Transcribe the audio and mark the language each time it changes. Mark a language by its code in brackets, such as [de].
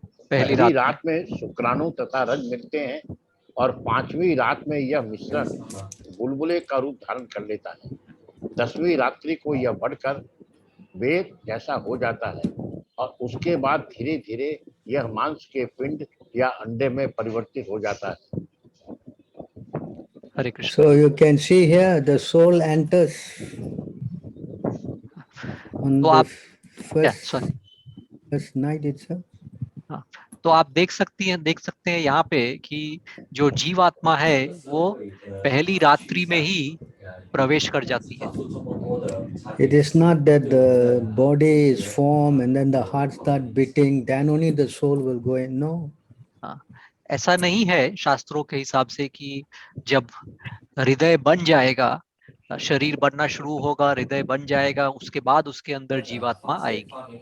[hi] पहली रात में शुक्राणु तथा रज मिलते हैं और 5वीं रात में यह मिश्रण बुलबुले का रूप धारण कर लेता है। 10वीं रात्रि को यह बढ़कर वेद जैसा हो जाता है और उसके बाद धीरे धीरे यह मांस के पिंड या अंडे में परिवर्तित हो जाता है। हरे Krishna. [en] So you can see here the soul enters on [hi] तो [en] the [hi] आप [en] first night itself. [hi] हाँ, तो आप देख सकते हैं यहाँ पे कि जो जीवात्मा है वो पहली रात्रि में ही प्रवेश कर जाती है। [en] It is not that the body is formed and then the heart start beating, then only the soul will go in. No. [hi] हाँ, ऐसा नहीं है शास्त्रों के हिसाब से कि जब हृदय बन जाएगा, शरीर बनना शुरू होगा, हृदय बन जाएगा, उसके बाद उसके अंदर जीवात्मा आएगी।